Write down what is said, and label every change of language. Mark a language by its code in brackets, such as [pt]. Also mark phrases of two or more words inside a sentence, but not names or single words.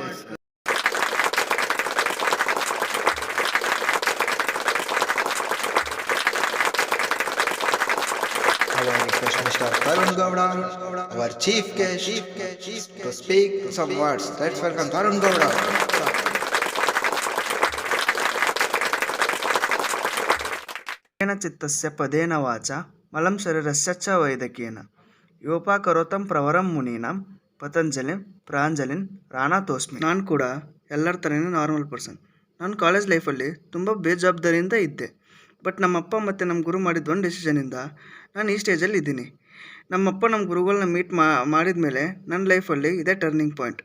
[en] Now I request Mr. Tarun Gowda, our chief guest, to speak some words. Let's welcome Tarun Gowda. [sa] येन चित्तस्य पदेन वाचा मलं शरीरस्य च वैद्यकेन ಯೋಪಾಕರೋತಂ ಪ್ರವರಂ ಮುನೀನಾಂ ಪತಂಜಲಿಂ ಪ್ರಾಂಜಲಿಂ ರಾಣಾತೋಸ್ಮಿ. [kn] ನಾನು ಕೂಡ ಎಲ್ಲರ ಥರನೇ [en] normal person. [kn] ನಾನು [en] college lifealli [kn] ತುಂಬ ಬೇಜವಾಬ್ದಾರಿಯಿಂದ ಇದ್ದೆ. ಬಟ್ ನಮ್ಮಪ್ಪ ಮತ್ತು ನಮ್ಮ ಗುರು ಮಾಡಿದ ಒಂದು ಡೆಸಿಷನಿಂದ ನಾನು ಈ ಸ್ಟೇಜಲ್ಲಿ ಇದ್ದೀನಿ. ನಮ್ಮಪ್ಪ ನಮ್ಮ ಗುರುಗಳನ್ನ ಮೀಟ್ ಮಾಡಿದ ಮೇಲೆ ನನ್ನ ಲೈಫಲ್ಲಿ ಇದೇ [en] turning point.